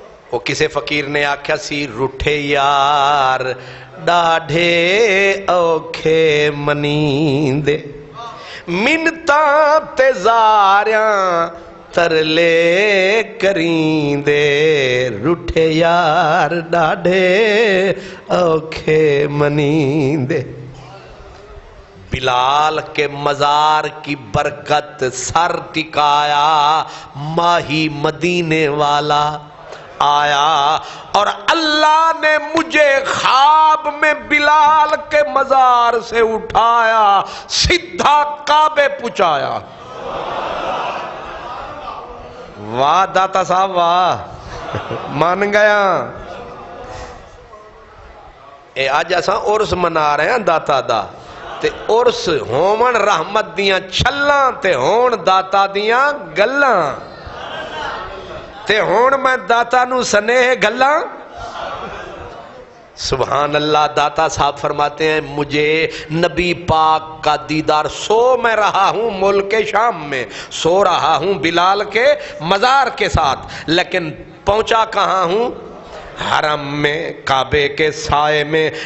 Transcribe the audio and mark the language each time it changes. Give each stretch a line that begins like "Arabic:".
Punjabi: وہ کسے فقیر نے آکھیا سی روٹھے یار ڈاڈھے اوکھے منیندے, منتاں تے زاریاں ترلے کریندے, روٹھے یار ڈاڈھے اوکھے منیندے.
Urdu: بلال کے مزار کی برکت سر ٹکایا, ماہی مدینے والا آیا اور اللہ نے مجھے خواب میں بلال کے مزار سے اٹھایا, سیدھا کعبے پہنچایا. واہ داتا صاحب واہ, مان گیا.
Punjabi: اے آج اساں عرس منا رہے ہیں داتا دا, تے عرس ہون رحمت دیاں چھلاں تے ہون داتا دیاں گلاں, تے ہون میں داتا نو سنیہ گلاں.
Urdu: سبحان اللہ. داتا صاحب فرماتے ہیں مجھے نبی پاک کا دیدار, سو میں رہا ہوں ملک شام میں, سو رہا ہوں بلال کے مزار کے ساتھ, لیکن پہنچا کہاں ہوں؟ حرم میں, کعبے کے سائے میں.